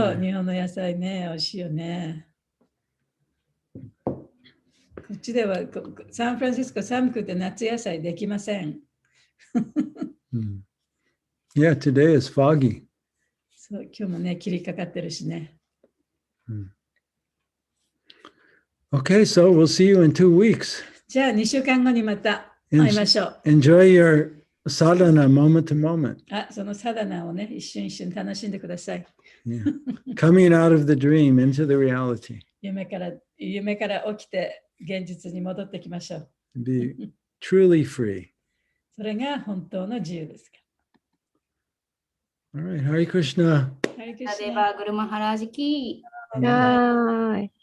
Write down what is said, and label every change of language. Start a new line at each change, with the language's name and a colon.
Japanese: そう、日本の野菜ね、美味しいよね。こっちではサンフランシスコ寒くて夏野菜できません。
English: Yeah, today is foggy.
Japanese: そう、今日もね、霧かかってるしね。
English: Okay, so we'll see you in 2 weeks.
Japanese: じゃあ2週間後にまた会いましょう。
English: Enjoy your sadhana moment to moment.
Japanese: そのサダナをね、一瞬一瞬楽しんでください。
English: Yeah. Coming out of the dream into the reality.
Japanese: 夢から起きて現実に戻ってきましょう。
English: Be truly free.
Japanese: それが本当の自由ですか。
English: All right, Hare Krishna. Hare
Japanese: ラデ
English: Krishna。
Japanese: バグルマハラージキー、はーい。